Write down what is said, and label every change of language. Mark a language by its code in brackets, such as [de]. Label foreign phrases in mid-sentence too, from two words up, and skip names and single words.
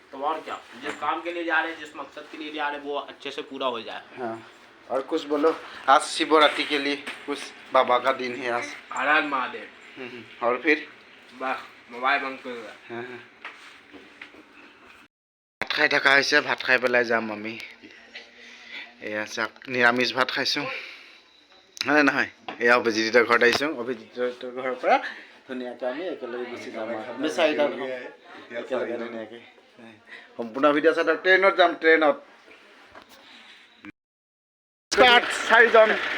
[hi] तो और क्या जिस काम के लिए जा रहे हैं जिस मकसद के लिए जा रहे हैं वो अच्छे से पूरा हो जाए हाँ और कुछ बोलो आज शिवरात्रि के लिए कुछ बाबा का दिन है आज हर हर महादेव और फिर बस मोबाइल बंद कर [as] ভাত খাই থকা হৈছে ভাত খাই পেলাই যাম আমি এয়া চাক নিৰামিষ ভাত খাইছোঁ হয় নহয় এয়া অভিজিতৰ ঘৰত আহিছোঁ অভিজিতৰ ঘৰৰ পৰা ধুনীয়াকৈ আমি একেলগে গুচি যাম আমি 4টা একেলগে ধুনীয়াকৈ সম্পূৰ্ণ ভিডিঅ' চাই ট্ৰেইনত যাম ট্ৰেইনত 4জন